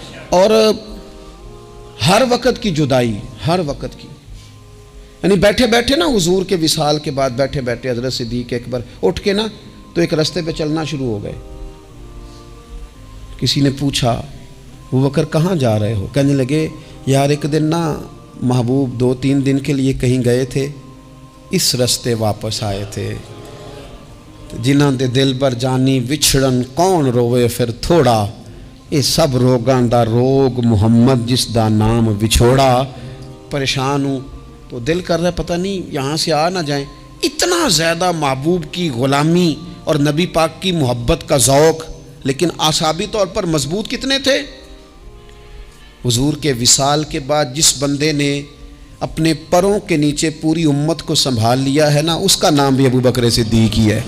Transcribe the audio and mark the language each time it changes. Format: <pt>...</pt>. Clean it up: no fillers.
<ur>اور ہر وقت کی جدائی، ہر وقت کی، یعنی بیٹھے بیٹھے نا حضور کے وصال کے بعد بیٹھے بیٹھے حضرت صدیق اکبر اٹھ کے نا تو ایک رستے پہ چلنا شروع ہو گئے. کسی نے پوچھا ابو بکر کہاں جا رہے ہو؟ کہنے لگے یار ایک دن نا محبوب 2-3 دن کے لیے کہیں گئے تھے، اس رستے واپس آئے تھے.</ur> <pa>جنہاں دے دل پر جانی وچھڑن کون روے پھر تھوڑا، یہ سب روگاں دا روگ محمد جس دا نام وچھوڑا.</pa> <ur>پریشان ہوں تو دل کر رہا ہے پتہ نہیں یہاں سے آ نہ جائیں. اتنا زیادہ محبوب کی غلامی اور نبی پاک کی محبت کا ذوق، لیکن اعصابی طور پر مضبوط کتنے تھے. حضور کے وصال کے بعد جس بندے نے اپنے پروں کے نیچے پوری امت کو سنبھال لیا ہے نا، اس کا نام بھی ابو بکر صدیق ہی ہے.</ur>